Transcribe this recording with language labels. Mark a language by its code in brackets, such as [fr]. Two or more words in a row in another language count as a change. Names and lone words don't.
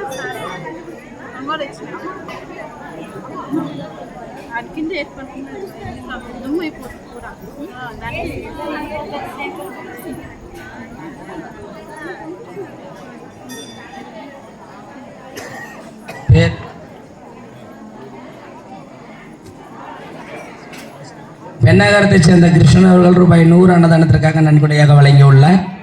[te] అమ్మోరు ఇచ్చిన అది కింద వేసుకుంటున్నా దుమ్ము అయిపోతుంది కూడా. [ta] பெண்ணாகரத்தை சேர்ந்த கிருஷ்ணன் அவர்கள் ரூபாய் 100 அன்னதானத்திற்காக நன்கொடையாக வழங்கியுள்ளார்.